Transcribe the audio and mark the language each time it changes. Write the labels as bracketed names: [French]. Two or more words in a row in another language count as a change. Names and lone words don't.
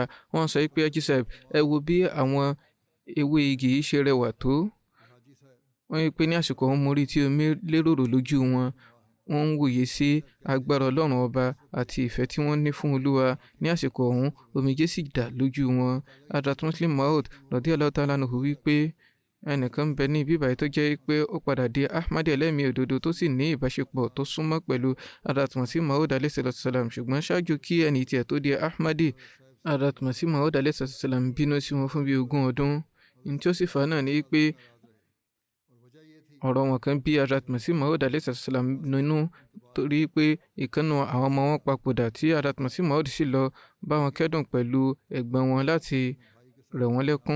[Yoruba] Wọ́n sọ pé Haji Saheb, ẹ wo bí àwọn ewé igi yìí ṣe rẹwà tó. Wọ́n wí pé ní àsìkò ọ̀hún mo rí tí omi léròrò lójú wọn. Wọ́n ń wòye sí agbára Ọlọ́run ọba àti ìfẹ́ tí wọ́n ní fún Olúwa. Ní àsìkò ọ̀hún omijé sì dà lójú wọn. Hadrat Muslim Maud [Arabic] رضي الله تعالى عنه [Yoruba] wí pé ẹnìkan ń bẹ ní ibi báyìí tó jẹ́ pé ó padà di Ahmadi ẹlẹ́mìí òdodo tó sì ní ìbáṣepọ̀ tó súnmọ́ pẹ̀lú Hadrat Masih Maud [Arabic] عليه السلام, [Yoruba] ṣùgbọ́n ṣáájú kí ẹni tiẹ̀ tó di Ahmadi, Hadrat Masih Maud [Arabic] عليه السلام [Yoruba] bínú sí wọn fún bí 20 ọdún. Ní tí ó sì fà náà ni pé ọ̀rọ̀ wọn kan bí Hadrat Masih Maud [Arabic] عليه السلام [Yoruba] nínú torí pé ìkànnà àwọn ọmọ wọn papòdà tí Hadrat Masih Maud sì lọ bá wọn kẹ́dùn pẹ̀lú ẹ̀gbọ́n wọn láti rẹ̀ wọ́n lẹ́kún.